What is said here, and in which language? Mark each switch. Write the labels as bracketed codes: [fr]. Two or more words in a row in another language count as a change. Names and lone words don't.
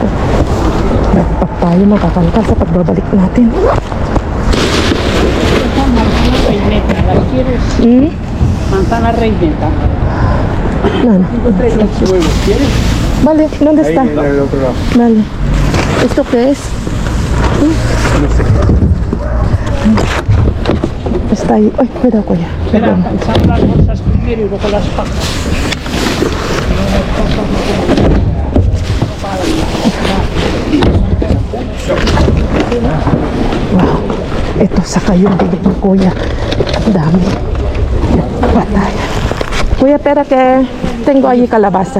[tl] Papaya, makakalkal sa pagbabalik natin. [es] Manzana reineta, ¿las quieres? Manzana reineta. No. Huevos, ¿quieres? Vale, ¿dónde Ahí está? en el otro lado. Vale. ¿Esto qué es? No sé. Está ahí. Ay, cuidado, cuya. Espera, calzar las bolsas primero y luego las pajas. Wow. [tl] Ito sa kayo, bigay ni kuya. Dami. [es] Batalla. Kuya, espera que tengo allí calabaza.